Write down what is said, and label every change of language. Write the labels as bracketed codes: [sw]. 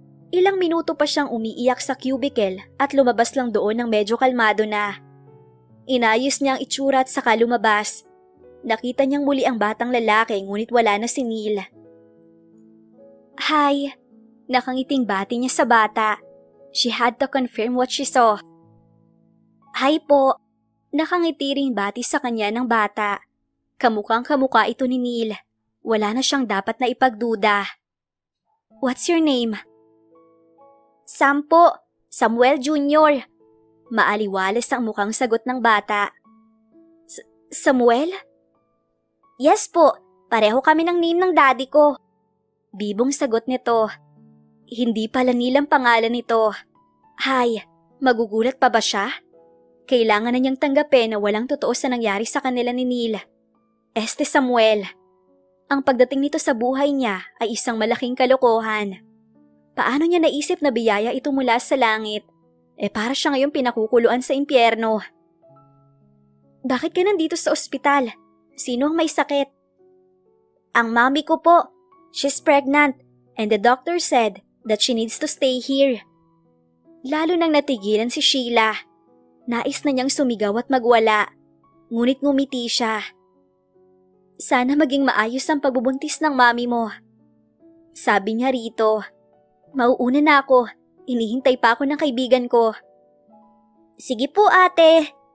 [tl] Ilang minuto pa siyang umiiyak sa cubicle at lumabas lang doon ng medyo kalmado na. Inayos niya ang itsura at saka lumabas. Nakita niyang muli ang batang lalaki ngunit wala na si Neil. Hi! Nakangiting bati niya sa bata. [en] She had to confirm what she saw. [tl] Hi po! Nakangiti ring bati sa kanya ng bata. Kamukhang kamukha ito ni Neil. Wala na siyang dapat na ipagduda. [en] What's your name? [tl] Sam po. Samuel Jr. Maaliwalas ang mukhang sagot ng bata. Samuel? Yes po. Pareho kami ng name ng daddy ko. Bibong sagot nito. Hindi pala Neil ang pangalan nito. Hay, magugulat pa ba siya? Kailangan na niyang tanggapin na walang totoo sa nangyari sa kanila ni Neil. Samuel. Ang pagdating nito sa buhay niya ay isang malaking kalokohan. Paano niya naisip na biyaya ito mula sa langit? Para siya ngayon pinakukuluan sa impyerno. Bakit ka nandito sa ospital? Sino ang may sakit? Ang mami ko po. [en] She's pregnant and the doctor said that she needs to stay here. [tl] Lalo nang natigilan si Sheila. Nais na niyang sumigaw at magwala. Ngunit ngumiti siya. Sana maging maayos ang pagbubuntis ng mami mo. Sabi niya rito. Mauuna na ako. Inihintay pa ako ng kaibigan ko. Sige po ate.